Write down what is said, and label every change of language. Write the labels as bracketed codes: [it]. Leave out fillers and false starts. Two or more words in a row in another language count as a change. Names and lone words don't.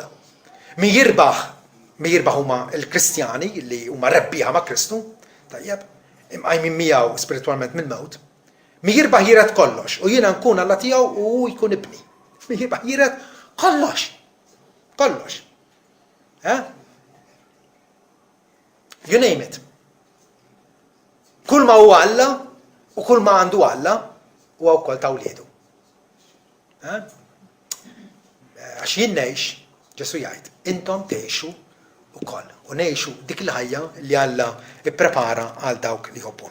[mt] Min jirbaħ huma l-Kristjani li huma rebbieħa ma' Kristu, tajjeb, imqajmin miegħu spiritwalment mill-mewt. Min jirbaħ jiret kollox u jiena nkun Alla tiegħu u jkun ibni. Min jirbaħ jiret kollox. Kollox. [en] You name it. [mt] Kull ma huwa Alla u kull ma għandu Alla huwa wkoll ta' wliedu. Għax jien ngħix, Ġesu jgħid, intom tgħixu wkoll u ngħixu dik il-ħajja li Alla ipprepara għal dawk li jħobbu.